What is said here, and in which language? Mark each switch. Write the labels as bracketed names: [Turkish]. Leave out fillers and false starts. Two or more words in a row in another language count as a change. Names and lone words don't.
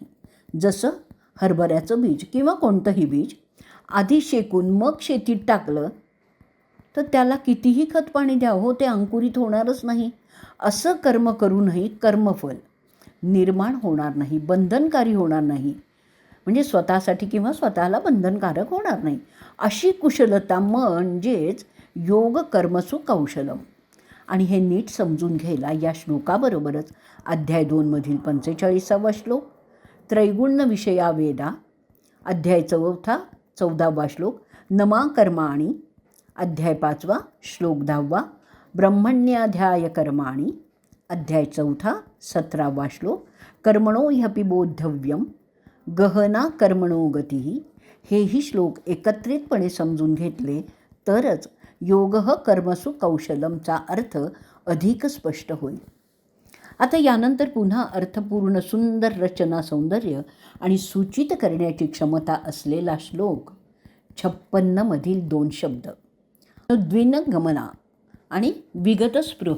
[Marathi] जसं हरभऱ्याचं बीज किंवा कोणतंही बीज आधी शेकून मग शेतीत टाकलं तर त्याला कितीही खत पाणी द्यावं हो, ते अंकुरित होणारच नाही. असं कर्म करूनही कर्मफल निर्माण होणार नाही, बंधनकारी होणार नाही. म्हणजे स्वतःसाठी किंवा स्वतःला बंधनकारक होणार नाही अशी कुशलता म्हणजेच [Sanskrit] योग कर्मसु कौशलम. [Marathi] आणि हे नीट समजून घ्यायला या श्लोकाबरोबरच अध्याय 2मधील 45वा श्लोक, [Sanskrit] त्रैगुण्य विषया वेदा, [Marathi] अध्याय 14वा श्लोक, [Sanskrit] नमा कर्माणी, [Marathi] अध्याय 5 श्लोक 10, [Sanskrit] ब्रह्मण्याध्याय कर्माणी, [Marathi] अध्याय 4 17वा श्लोक, [Sanskrit] कर्मणो ह्यपि बोद्धव्यम, गहना कर्मणो गती. [Marathi] हेही श्लोक एकत्रितपणे समजून घेतले तरच [Sanskrit] योगः कर्मसु कौशलमचा [Marathi] अर्थ अधिक स्पष्ट होईल. आता यानंतर पुन्हा अर्थपूर्ण सुंदर रचना सौंदर्य आणि सूचित करण्याची क्षमता असलेला श्लोक 56मधील 2 शब्द, द्विनगमना आणि विगतस्पृह.